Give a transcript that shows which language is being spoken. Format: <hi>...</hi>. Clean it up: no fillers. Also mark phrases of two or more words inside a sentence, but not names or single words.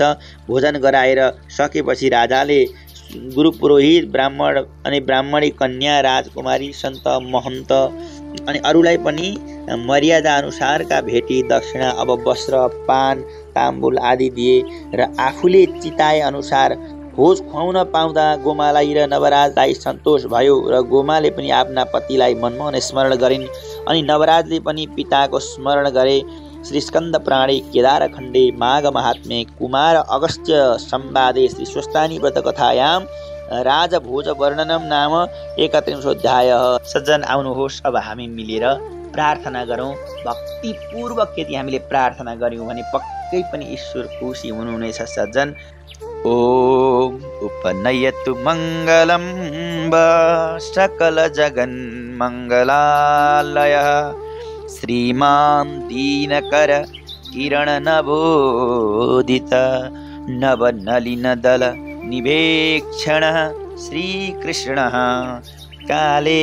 <ne>भोजन गराएर सकेपछि राजाले गुरु पुरोहित, ब्राह्मण अनि ब्राह्मणी कन्या, राजकुमारी, सन्त, महन्त अनि अरूलाई पनि मर्यादा अनुसारका भेटी, दक्षिणा, अब वस्त्र, पान, ताम्बुल आदि दिए र आफूले चिताए अनुसार भोज खुवाउन पाउँदा गोमालाई र नवराजलाई सन्तोष भयो र गोमाले पनि आफ्ना पतिलाई मनमोहन स्मरण गरिन् अनि नवराजले पनि पिताको स्मरण गरे।</ne> <sa>श्री स्कन्द पुराणे केदारखण्डे माघ महात्म्ये कुमार अगस्त्य संवादे श्री स्वस्तानी व्रत कथायाम राजभोज वर्णनम नाम 31 अध्याय।</sa> <ne>सज्जन आउनुहोस्, अब हामी मिलेर प्रार्थना गरौँ। भक्तिपूर्वक यदि हामीले प्रार्थना गऱ्यौँ भने पक्कै पनि ईश्वर खुसी हुनुहुनेछ।</ne> <sa>सज्जन, ओम उपनयतु मङ्गलं सकल जगन् मङ्गलालयः श्रीमान् दीनकर किरण नवोदित नवनलिनदल निवेक्षणः श्रीकृष्णः काले</sa>